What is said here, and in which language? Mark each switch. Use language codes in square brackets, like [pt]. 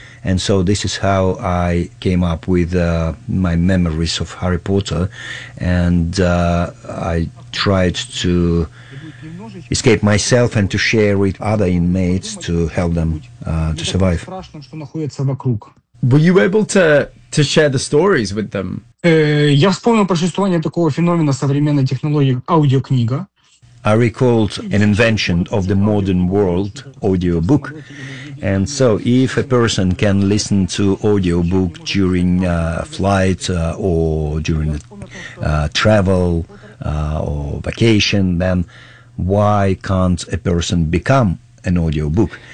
[en] And so this is how I came up with my memories of Harry Potter, and I tried to escape myself and to share with other inmates to help them to survive. Were you able to share the stories with them? [ru] Я вспомнил про существование такого феномена современной технологии аудиокнига. [en] I recalled an invention of the modern world, audiobook. And so if a person can listen to audiobook during a flight or during travel or vacation, then why can't a person become an audiobook?